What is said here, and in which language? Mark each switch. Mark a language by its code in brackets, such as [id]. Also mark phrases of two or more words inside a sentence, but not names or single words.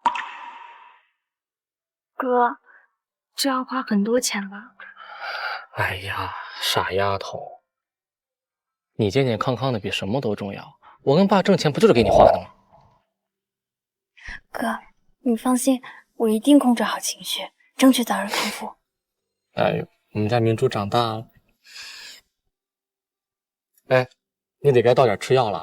[zh] 哥，這要花很多錢吧？哎呀，傻丫頭，你健健康康的比什麼都重要。我跟爸掙錢不就是給你花的嗎？哥，你放心，我一定控制好情緒，爭取早日康復。哎呦。我們家明珠長大了，哎，你得該到點吃藥了。